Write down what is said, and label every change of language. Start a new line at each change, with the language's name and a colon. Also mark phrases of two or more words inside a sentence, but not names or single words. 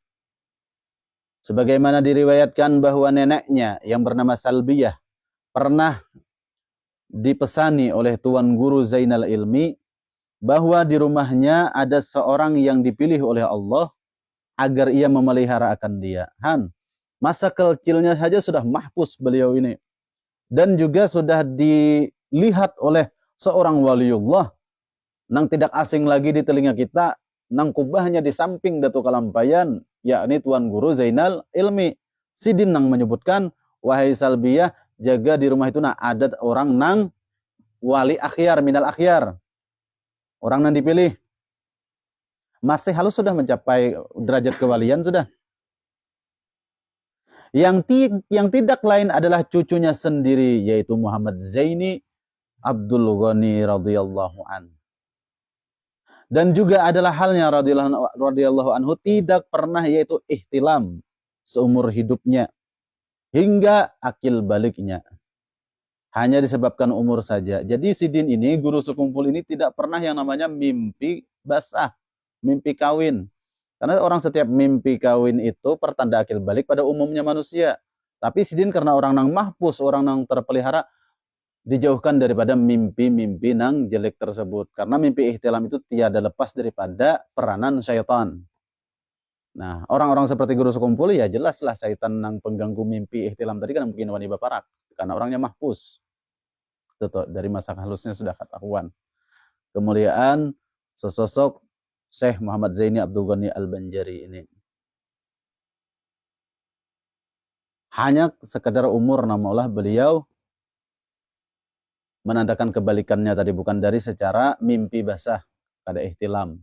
Indonesian: Sebagaimana diriwayatkan bahwa neneknya yang bernama Salbiyah pernah dipesani oleh Tuan Guru Zainal Ilmi bahwa di rumahnya ada seorang yang dipilih oleh Allah agar ia memelihara akan dia. Masa kecilnya saja sudah mahfuz beliau ini. Dan juga sudah dilihat oleh seorang waliullah nang tidak asing lagi di telinga kita, nang kubahnya di samping Datuk Kalampayan, yakni Tuan Guru Zainal Ilmi. Sidin nang menyebutkan, wahai Salbiyah, jaga di rumah itu ada orang nang wali
Arabic: akhyar minal akhyar.
Indonesian: Orang yang dipilih. Masih halus sudah mencapai derajat kewalian sudah. Yang tidak lain adalah cucunya sendiri, yaitu Muhammad Zaini Abdul Ghani
Arabic: radhiyallahu an.
Indonesian: Dan juga adalah halnya
Arabic: radhiyallahu anhu
Indonesian: tidak pernah yaitu ihtilam seumur hidupnya hingga akil baliknya. Hanya disebabkan umur saja. Jadi Sidin ini, guru sekumpul ini tidak pernah yang namanya mimpi basah, mimpi kawin. Karena orang setiap mimpi kawin itu pertanda akil balik pada umumnya manusia. Tapi Sidin karena orang nang mahpus, orang nang terpelihara, dijauhkan daripada mimpi-mimpi nang jelek tersebut. Karena mimpi ihtilam itu tiada lepas daripada peranan syaitan. Nah, orang-orang seperti guru sekumpul ya jelaslah syaitan nang pengganggu mimpi ihtilam tadi kan mungkin
Banjar: wani baparak.
Indonesian: Karena orangnya mahpus. Itu dari masa halusnya sudah ketahuan. Kemuliaan sesosok Syekh Muhammad Zaini Abdul Ghani Al-Banjari ini. Hanya sekedar umur namanya beliau menandakan kebalikannya tadi, bukan dari secara mimpi basah kada ihtilam.